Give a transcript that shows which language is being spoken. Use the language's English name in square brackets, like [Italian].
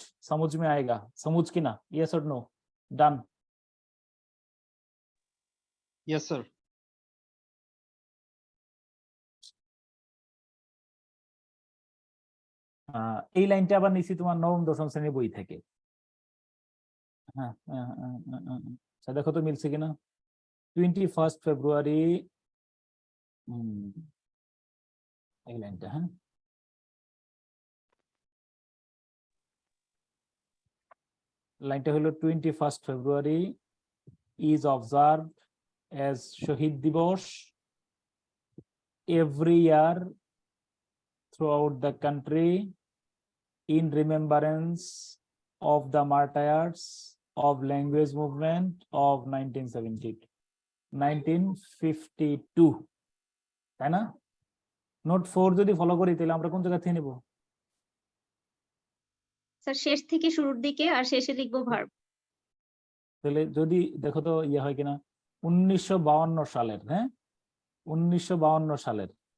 [Hindi] समझ में आएगा, समझ की ना? यस और नो? डन? [English] yes, sir. [Bangla] এই লাইনটা আবার নিছি তোমার 9ম 10ম শ্রেণীর বই থেকে। হ্যাঁ, আচ্ছা, দেখো তো মিলছে কিনা। 21 ফেব্রুয়ারি, এই লাইনটা, হ্যাঁ, লাইনটা হলো 21 ফেব্রুয়ারি [English] is observed as Shahid Divas every year throughout the country in remembrance of the martyrs of language movement of 1952, [Bangla] তাই না? নোট 4 যদি ফলো করি তাহলে আমরা কোন জায়গা থেকে নেব? স্যার শেষ থেকে শুরুর দিকে, আর শেষে লিখবো ভার্ব। তাহলে যদি দেখো তো ইয়ে হয় কিনা, 1952 সালের, হ্যাঁ, 1952 সালের।